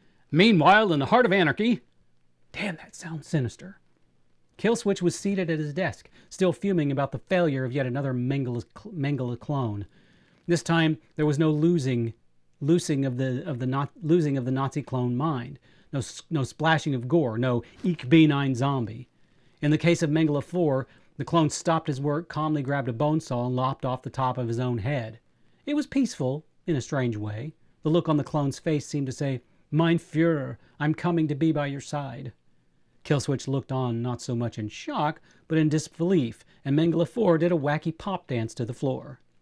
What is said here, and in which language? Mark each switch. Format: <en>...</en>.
<en>Meanwhile, in the heart of anarchy... Damn, that sounds sinister. Killswitch was seated at his desk, still fuming about the failure of yet another Mengele clone. This time, there was no losing of the Nazi clone mind. No splashing of gore, no</en> <de>Ich bin ein Zombie.</de> <en>In the case of Mengele 4, the clone stopped his work, calmly grabbed a bone saw, and lopped off the top of his own head. It was peaceful, in a strange way. The look on the clone's face seemed to say,</en> <de>Mein Führer,</de> <en>I'm coming to be by your side. Killswitch looked on not so much in shock, but in disbelief, and Mengele 4 did a wacky pop dance to the floor.</en>